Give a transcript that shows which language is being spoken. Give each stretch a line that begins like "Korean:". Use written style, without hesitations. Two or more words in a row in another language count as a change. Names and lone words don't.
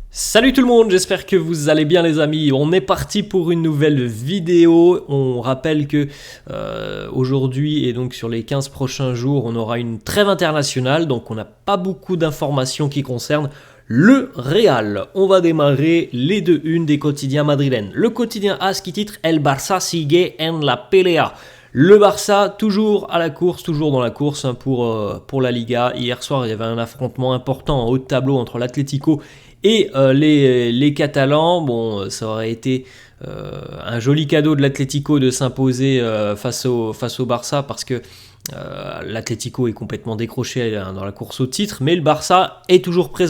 French: Salut tout le monde, j'espère que vous allez bien les amis. On est parti pour une nouvelle vidéo. On rappelle que aujourd'hui et donc sur les 15 prochains jours, on aura une trêve internationale. Donc on n'a pas beaucoup d'informations qui concernent le Real. On va démarrer les deux unes des quotidiens madrilènes. Le quotidien AS qui titre
Spanish: El Barça sigue en la pelea.
French: Le Barça, toujours à la course, toujours dans la course pour la Liga. Hier soir, il y avait un affrontement important en haut de tableau entre l'Atlético et les Catalans. Bon, ça aurait été un joli cadeau de l'Atlético de s'imposer face au Barça parce que l'Atlético est complètement décroché dans la course au titre, mais le Barça est toujours présent.